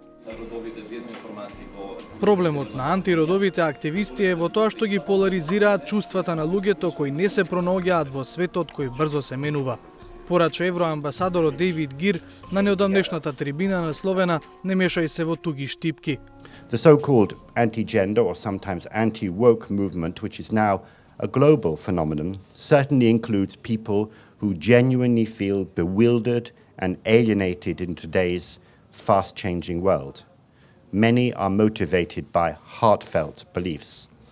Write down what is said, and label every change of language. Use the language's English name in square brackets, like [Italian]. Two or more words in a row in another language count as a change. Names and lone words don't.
[Macedonian] Проблемот на антиродовите активисти е во тоа што ги поларизираат чувствата на луѓето кои не се пронаоѓаат во светот кој брзо се менува. Порача евроамбасадорот Дейвид Гир на неодамнешната трибина насловена "Не мешај се во туги штипки". [English] The so-called anti-gender or sometimes anti-woke movement, which is now a global phenomenon, certainly includes people who genuinely feel bewildered and alienated in today's fast-changing world. Many are motivated by heartfelt beliefs.